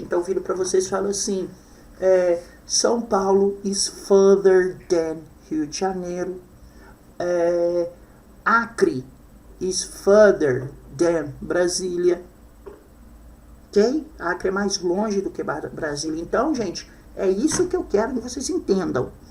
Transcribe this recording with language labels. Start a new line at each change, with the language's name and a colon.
Portuguese: Então, viro para vocês e falo assim:
English: São Paulo is further than Rio de Janeiro. Acre is further than Brasília. Ok?
Portuguese: Acre é mais longe do que Brasília. Então, gente, é isso que eu quero que vocês entendam.